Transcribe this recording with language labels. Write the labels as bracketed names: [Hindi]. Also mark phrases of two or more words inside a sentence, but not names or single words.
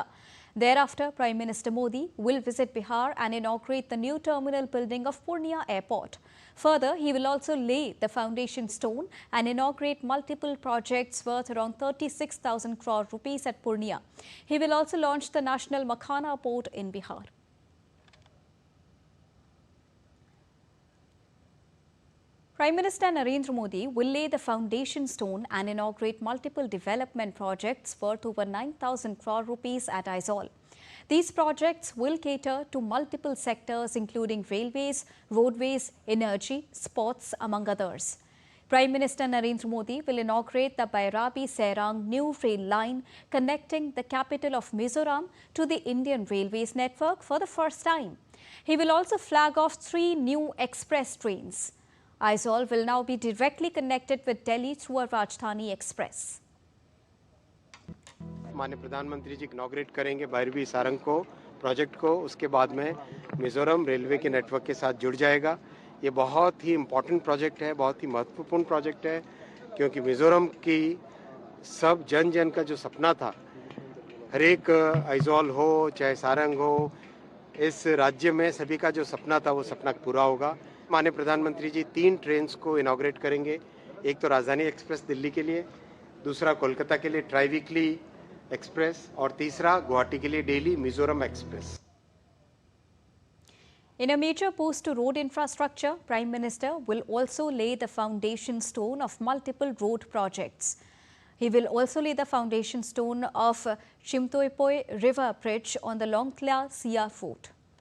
[English] Thereafter, Prime Minister Modi will visit Bihar and inaugurate the new terminal building of Purnia Airport. Further, he will also lay the foundation stone and inaugurate multiple projects worth around 36,000 crore rupees at Purnia. He will also launch the National Makhana Port in Bihar. Prime Minister Narendra Modi will lay the foundation stone and inaugurate multiple development projects worth over 9,000 crore rupees at Aizawl. These projects will cater to multiple sectors including railways, roadways, energy, sports, among others. Prime Minister Narendra Modi will inaugurate the Bairabi-Serang new rail line connecting the capital of Mizoram to the Indian Railways network for the first time. He will also flag off 3 new express trains. Aizawl will now be directly connected with Delhi through a Rajdhani Express. [Hindi] माननीय प्रधानमंत्री जी इनॉग्रेट करेंगे बायरबी सारंग को प्रोजेक्ट को, उसके बाद में मिजोरम रेलवे के नेटवर्क के साथ जुड़ जाएगा। ये बहुत ही [English] important project [Hindi] है, बहुत ही महत्वपूर्ण प्रोजेक्ट है, क्योंकि मिजोरम की सब जन जन का जो सपना था, हर एक आइजॉल हो चाहे सारंग हो, इस राज्य में सभी का जो सपना था वो सपना पूरा होगा। माननीय प्रधानमंत्री जी 3 ट्रेन्स को इनॉग्रेट करेंगे। एक तो राजधानी एक्सप्रेस दिल्ली के लिए, दूसरा कोलकाता के लिए [English] tri weekly express [Hindi] और तीसरा गुवाहाटी के लिए डेली मिजोरम एक्सप्रेस। [English] In a major boost to road infrastructure, Prime Minister will also lay the foundation stone of multiple road projects. He will also lay the foundation stone of Chimtoipoi River Bridge on the Longtla Sia Fort.